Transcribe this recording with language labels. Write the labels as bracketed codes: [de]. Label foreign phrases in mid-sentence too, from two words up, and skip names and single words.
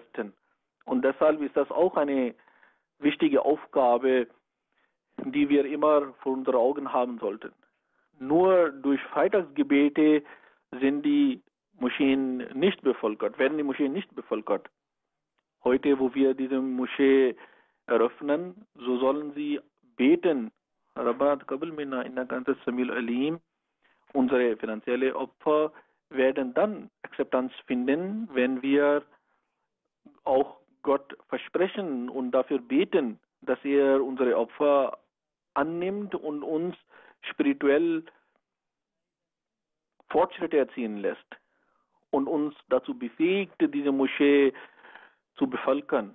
[de] Und deshalb ist das auch eine wichtige Aufgabe, die wir immer vor unseren Augen haben sollten. Nur durch Freitagsgebete sind die Moscheen nicht bevölkert, werden die Moscheen nicht bevölkert. Heute, wo wir diese Moschee eröffnen, so sollen sie beten. [ar] ربنا تقبل منا إنك أنت السميع العليم. [de] Unsere finanziellen Opfer werden dann Akzeptanz finden, wenn wir auch Gott versprechen und dafür beten, dass er unsere Opfer annimmt und uns spirituell Fortschritte erzielen lässt und uns dazu befähigt, diese Moschee zu bevölkern.